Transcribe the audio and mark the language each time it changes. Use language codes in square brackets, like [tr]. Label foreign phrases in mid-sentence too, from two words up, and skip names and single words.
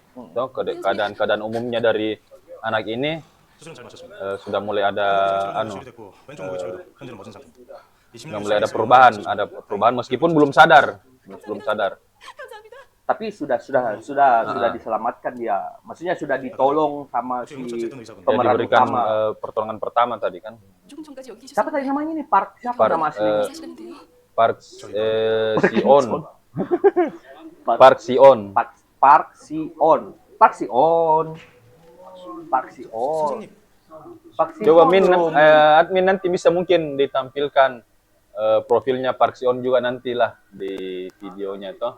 [id] Toh, keadaan umumnya dari anak ini sudah mulai ada sudah mulai ada perubahan meskipun belum sadar. [ko] 감사합니다. [id] Tapi sudah diselamatkan dia. Maksudnya sudah ditolong sama si Dia pemeran diberikan utama. pertolongan pertama tadi kan. [ko] 조금 전까지 여기 [id] Siapa [ko] 계셨어요. [id] tadi namanya ini? Siapa Park, nama aslinya? [ko] 사시는데요. [id] Park Sion. Park- Park Sion. Park Sion. Coba admin nanti bisa mungkin ditampilkan profilnya Park Sion juga nantilah di videonya toh.